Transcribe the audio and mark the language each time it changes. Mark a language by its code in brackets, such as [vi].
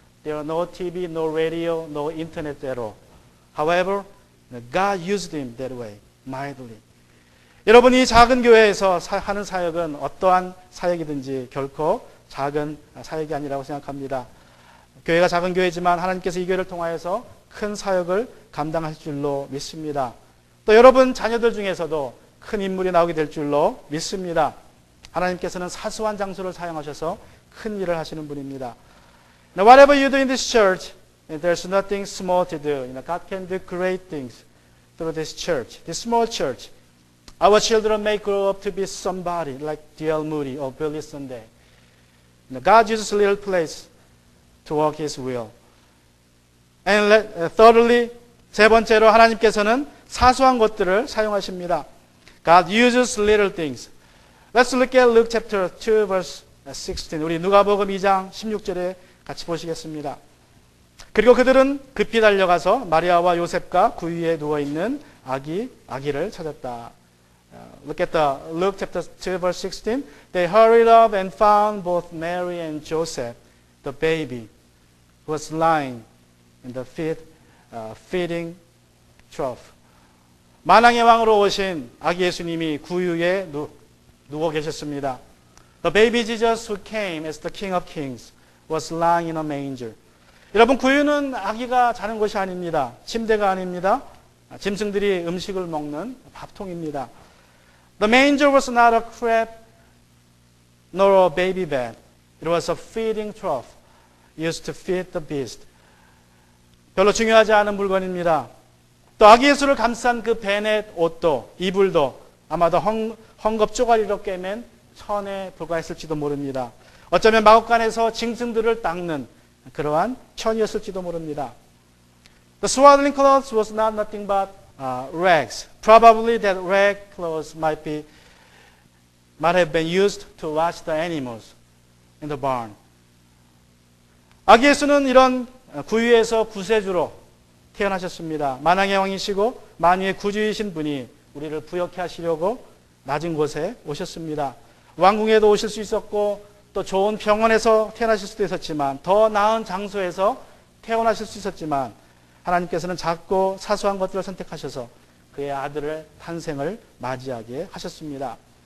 [en] There are no TV, no radio, no internet at all. However, God used him that way, mightily. [ko] 여러분, 이 작은 교회에서 하는 사역은 어떠한 사역이든지 결코 작은 사역이 아니라고 생각합니다. 교회가 작은 교회지만 하나님께서 이 교회를 통하여서 큰 사역을 감당하실 줄로 믿습니다. 또 여러분 자녀들 중에서도 큰 인물이 나오게 될 줄로 믿습니다. 하나님께서는 사소한 장소를 사용하셔서 큰 일을 하시는 분입니다. [en] Now, whatever you do in this church, there's nothing small to do. God can do great things through this church, this small church. Our children may grow up to be somebody like D.L. Moody or Billy Sunday. God uses a little place to work His will. And thirdly, [ko] 세 번째로 하나님께서는 사소한 것들을 사용하십니다. [en] God uses little things. Let's look at Luke chapter 2 verse 16. [ko] 우리 누가복음 2장 16절에 같이 보시겠습니다. 그리고 그들은 급히 달려가서 마리아와 요셉과 구유에 누워있는 아기를 찾았다. [en] Look at the Luke chapter 2 verse 16. They hurried up and found both Mary and Joseph, the baby, who was lying in the feeding trough. [ko] 만왕의 왕으로 오신 아기 예수님이 구유에 누워 계셨습니다. [en] The baby Jesus who came as the King of Kings was lying in a manger. [ko] 여러분, 구유는 아기가 자는 곳이 아닙니다. 침대가 아닙니다. 짐승들이 음식을 먹는 밥통입니다. [en] The manger was not a crib nor a baby bed. It was a feeding trough used to feed the beast. [ko] 별로 중요하지 않은 물건입니다. 또 아기 예수를 감싼 그 베넷 옷도 이불도 아마도 헝겊 쪼가리로 꿰맨 천에 불과했을지도 모릅니다. 어쩌면 마구간에서 짐승들을 닦는 그러한 천이었을지도 모릅니다. [en] The swaddling clothes was not nothing but rags. Probably that rag clothes might have been used to wash the animals in the barn. [ko] 아기 예수는 이런 구유에서 구세주로 태어나셨습니다. 만왕의 왕이시고 만유의 구주이신 분이 우리를 부욕해 하시려고 낮은 곳에 오셨습니다. 왕궁에도 오실 수 있었고 또 좋은 병원에서 태어나실 수도 있었지만 더 나은 장소에서 태어나실 수 있었지만 하나님께서는 작고 사소한 것들을 선택하셔서 그의 아들의 탄생을 맞이하게 하셨습니다.